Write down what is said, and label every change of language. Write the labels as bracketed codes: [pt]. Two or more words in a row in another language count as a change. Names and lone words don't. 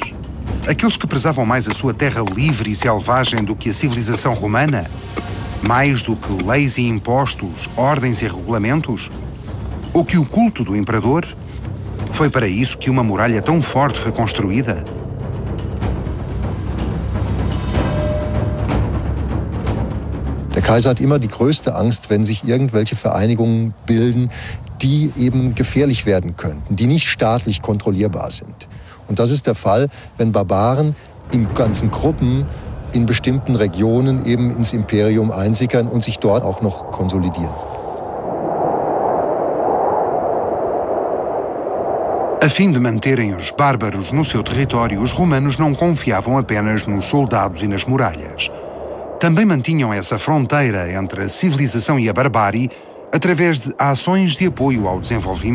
[pt] Aqueles que prezavam mais a sua terra livre e selvagem do que a civilização romana? Mais do que leis e impostos, ordens e regulamentos? Ou que o culto do imperador? Foi para isso que uma muralha tão forte foi construída? [de] Der Kaiser hat immer die größte Angst, wenn sich irgendwelche Vereinigungen bilden, die eben gefährlich werden könnten, die nicht staatlich kontrollierbar sind. Und das ist der Fall, wenn Barbaren in ganzen Gruppen in bestimmten Regionen eben ins Imperium einsickern und sich dort auch noch konsolidieren. [pt] A fim de manterem os bárbaros no seu território, os romanos não confiavam apenas nos soldados e nas muralhas. Também mantinham essa fronteira entre a civilização e a barbárie através de ações de apoio ao desenvolvimento.